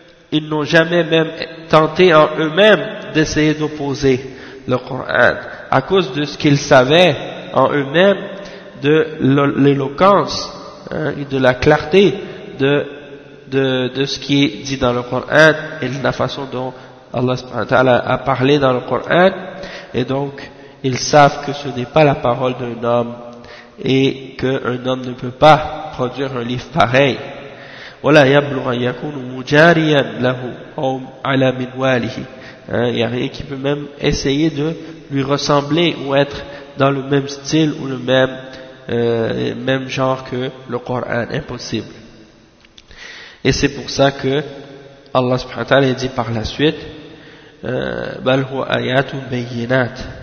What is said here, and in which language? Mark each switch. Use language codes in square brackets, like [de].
[fr] ils n'ont jamais même tenté en eux-mêmes d'essayer d'opposer le Coran à cause de ce qu'ils savaient en eux-mêmes de l'éloquence, hein, et de la clarté de ce qui est dit dans le Coran et de la façon dont Allah subhanahu wa ta'ala a parlé dans le Coran. Et donc ils savent que ce n'est pas la parole d'un homme et qu'un homme ne peut pas produire un livre pareil. [ar] ولا يبلغ ان يكون مجاريا له او على منواله. [fr] Il y a rien qui peut même essayer de lui ressembler ou être dans le même style ou le même genre que le Coran. Impossible. Et c'est pour ça que Allah subhanahu wa ta'ala dit par la suite: [ar] بل هو آيات بينات.